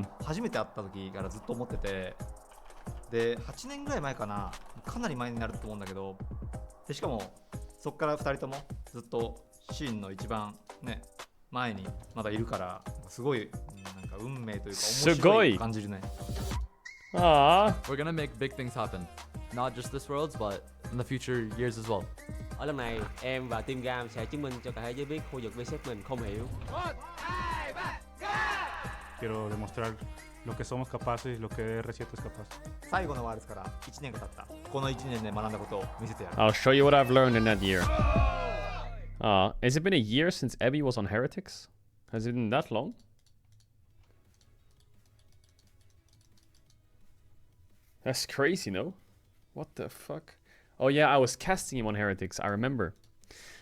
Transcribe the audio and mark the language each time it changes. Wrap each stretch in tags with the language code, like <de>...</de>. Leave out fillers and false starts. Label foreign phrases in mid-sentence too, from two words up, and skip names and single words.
<ja>初めて会った時からずっと思ってて、で8年ぐらい前かな、かなり前になると思うんだけど、でしかもそこから2人ともずっとシーンの一番ね前にまだいるから、すごいなんか運命というか面白い感じるね。</ja> <en>We're gonna make big things happen, not just this Worlds, but in the future years as well.</en> <vi>Ở lần này, em và Team Gam sẽ chứng minh cho cả thế giới biết khu vực VSET mình không hiểu.</vi> <es>Quiero demostrar lo que somos capaces y lo que R7 es capaz.</es> <ja>最後のワールズから1年が経った。この1年で学んだことを見せてやる。</ja> <en>I'll show you what I've learned in that year. Has it been a year since Abby was on Heretics? Has it been that long? That's crazy, no? What the fuck? Oh yeah, I was casting him on Heretics.</en>